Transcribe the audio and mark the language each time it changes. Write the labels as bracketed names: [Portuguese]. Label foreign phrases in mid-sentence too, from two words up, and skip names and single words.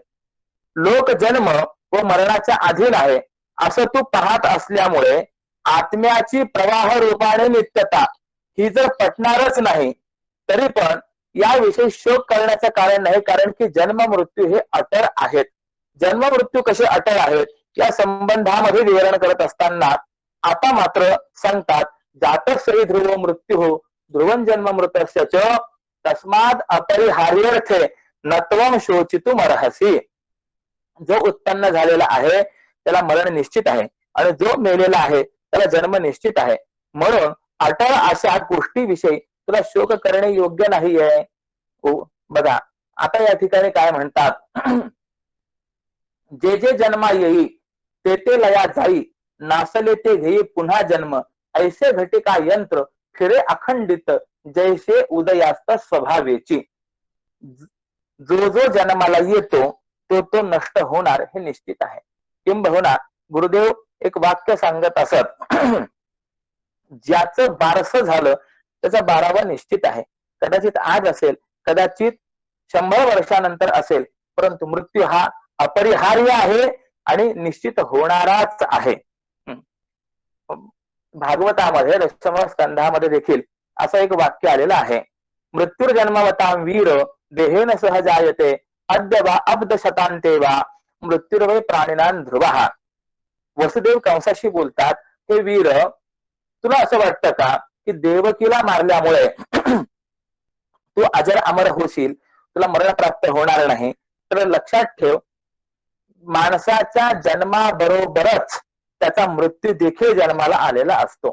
[Marathi] लोक जन्म व मरणाच्या अधीन आहे असं तू पाहत असल्यामुळे आत्म्याची प्रवाह रूपाने नित्यता ही जर पटणारच नाही तरी पण याविषयी शोक करण्याचं कारण नाही. कारण की जन्म मृत्यू हे अटळ आहेत. जन्म मृत्यू कसे अटळ आहेत या संबंधामध्ये विवरण करत असताना आता मात्र सांगतात, [Sanskrit] जातक श्री ध्रुव मृत्यू हो ध्रुवन जन्म मृतस्य च तस्माद अपरिहार्यर्थे नत्वम शोचितुम अर्हसि. [Marathi] जो उत्पन्न झालेला आहे त्याला मरण निश्चित आहे आणि जो मेलेला आहे त्याला जन्म निश्चित आहे. म्हणून अटळ अशा गोष्टीविषयी तुला शोक करणे योग्य नाहीये. बघा आता या ठिकाणी काय म्हणतात, जे जे जन्मा येई ते ते लया जाई, नासले ते घेई पुन्हा जन्म, ऐसे घटिका यंत्र फिरे अखंडित, जैसे उदयास्त स्वभावेची. जो जो जन्माला येतो तो तो नष्ट होणार हे निश्चित आहे. किंबहुना गुरुदेव एक वाक्य सांगत असत, ज्याचं बारसं झालं त्याचा 12वा निश्चित आहे. कदाचित आज असेल, कदाचित 100 वर्षानंतर असेल, परंतु मृत्यू हा अपरिहार्य आहे आणि निश्चित होणाराच आहे. भागवतामध्ये दशम स्कंधामध्ये देखील असं एक वाक्य आलेलं आहे, [Sanskrit] मृत्युर्जन्मवतां वीर देहेन सह जायते अद्य वा अब्द शतांते वा मृत्युर्वै प्राणिनां ध्रुवः. [Marathi] वसुदेव कंसाशी बोलतात, हे वीर तुला असं वाटतं का की देवकीला मारल्यामुळे तू अजर अमर होशील, तुला मरण प्राप्त होणार नाही? तर लक्षात ठेव, माणसाच्या जन्माबरोबरच त्याचा मृत्यू देखील जन्माला आलेला असतो.